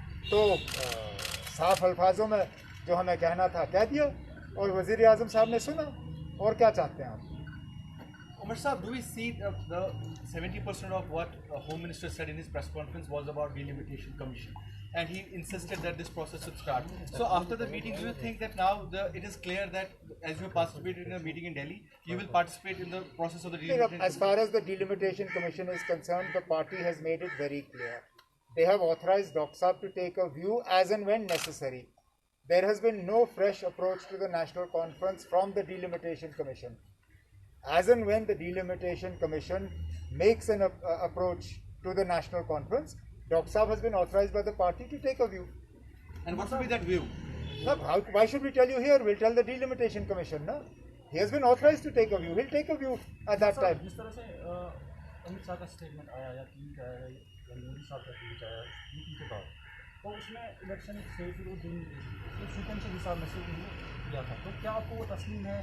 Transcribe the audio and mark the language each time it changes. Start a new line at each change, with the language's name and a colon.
Hindi: तो साफ अल्फाजों में जो हमें कहना था कह दिया, और वज़ीर आज़म साहब ने सुना। और क्या चाहते हैं आप?
English: Umar Saab, do we see the 70% of what Home Minister said in his press conference was about delimitation commission, and he insisted that this process should start. So after the meeting, do you think that now it is clear that as you participated in a meeting in Delhi, you will participate in the process of the delimitation? As far as the delimitation commission is concerned, the party has made it very clear. They have authorized Dr. Saab to take a view as and when necessary. There has been no fresh approach to the National Conference from the delimitation commission. As and when the delimitation commission makes an approach to the National Conference, Dr. Saab has been authorized by the party to take a view. And what will be that view? Now, why should we tell you here? We'll tell the delimitation commission. No? He has been authorized to take a view. He'll take a view at that time.
Hindi: जिस तरह से अमित शाह का statement आया या tweet आया या मोदी साहब का ट्वीट आया मीटिंग के बाद, तो उसमें इलेक्शन से फिर वो दिन सीक्वेंशियल हिसाब में से किया था, तो क्या आपको वो तस्लीम है?